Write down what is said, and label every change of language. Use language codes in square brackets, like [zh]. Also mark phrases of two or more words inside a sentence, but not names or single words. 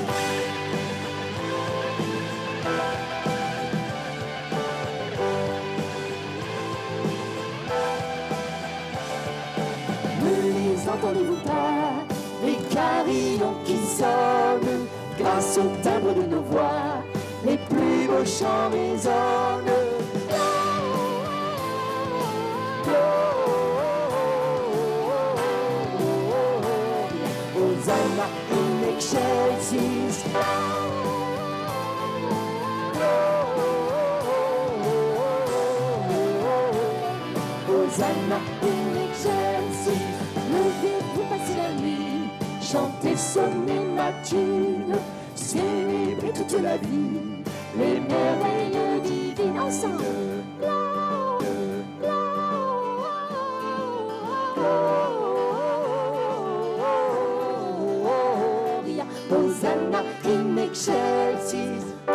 [fr] Ne les entendez-vous pas, les carillons qui sonnent, grâce au timbre de nos voix, les plus beaux chants résonnent. [la] Hosanna in excelsis. Hosanna in excelsis. [fr] Levez-vous, passez la nuit, chantez, sonnez matines, célébrez toute la vie, les merveilles divines ensemble. [la] Hosanna in excelsis.